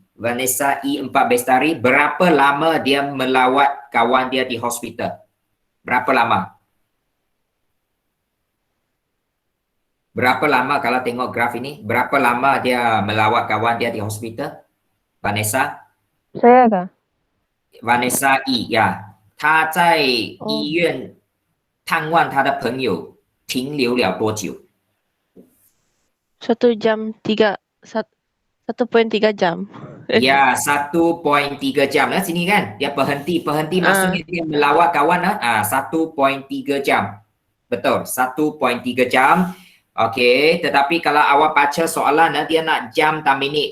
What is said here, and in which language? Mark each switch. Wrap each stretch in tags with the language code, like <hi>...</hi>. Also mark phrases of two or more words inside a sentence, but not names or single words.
<ms>Vanessa E 4 Bestari, berapa lama dia melawat kawan dia di hospital? Berapa lama? Berapa lama kalau tengok graf ini? Berapa lama dia melawat kawan dia di hospital? Vanessa? Saya kah?</ms> <zh>Vanessa E 呀，她在医院探望她的朋友，停留了多久？</zh> <ms>1 jam 3 1,3 jam. Ya, 1.3 jam lah sini kan. Dia berhenti maksudnya dia melawat kawan lah. 1.3 jam. Betul, 1.3 jam. Okey, tetapi kalau awak baca soalan dia nak jam dan minit.</ms>